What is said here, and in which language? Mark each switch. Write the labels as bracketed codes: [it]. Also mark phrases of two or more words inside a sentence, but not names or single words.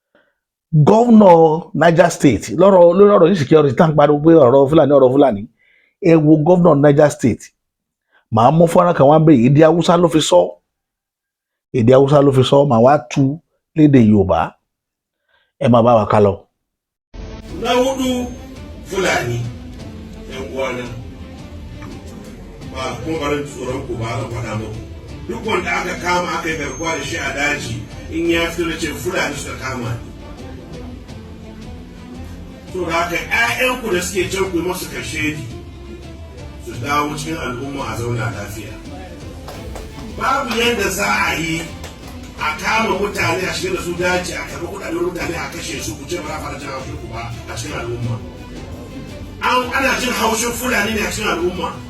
[yo] gọ́vnọ̀ Niger State lórí ọ̀rọ̀ insecurity tá ń pariwo pé ọ̀rọ̀ Fúlàní ẹ wo gómìnà Niger State màá mú fọ́nrán kan wá bẹ èdè Haúsá ló fi sọ màá wá tú lédè Yorùbá ẹ máa bá wa ká lọ. [ha] Na hudu Fulani yan uwana ba kuma barin tsoron ku ba zan faɗa muku duk wanda aka kama aka yi garkuwa da shi a daji in ya fito da ce Fulani suka kama ni to da haka ƴaƴanku da suke can ku yi masu kashedi su dawo cikin al'umma a zauna lafiya babu yadda za a yi a kama mutane a shiga da su daji a karɓi kuɗaɗen mutane a kashe su ku ce ba za a fara jin haushin ku ba a cikin al'umma ana jin haushin Fulani ne a cikin al'umma